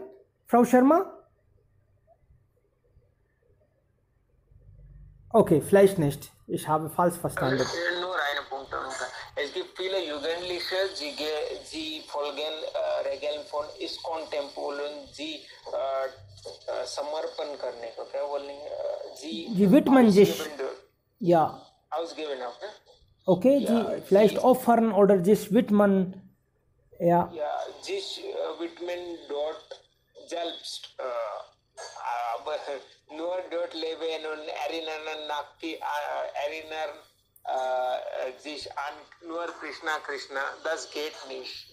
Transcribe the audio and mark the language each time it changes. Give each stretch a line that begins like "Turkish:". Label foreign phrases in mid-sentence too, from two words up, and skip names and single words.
German: Frau Sharma? Okay, vielleicht nicht. Ich habe falsch verstanden. Nur eine Punkt. Es gibt viele jugendliche Grieche, sie folgen Regeln von ISKCON-Tempel und sie
Hindi: समर्पण करने को क्या बोलेंगे
German: जी widmen sich, ja, ausgeben auch, ne? okay, sie vielleicht opfern oder sich widmen, ja. Ja, sich widmen dort selbst, aber nur dort leben und erinnern sich an nur Krishna, das geht nicht.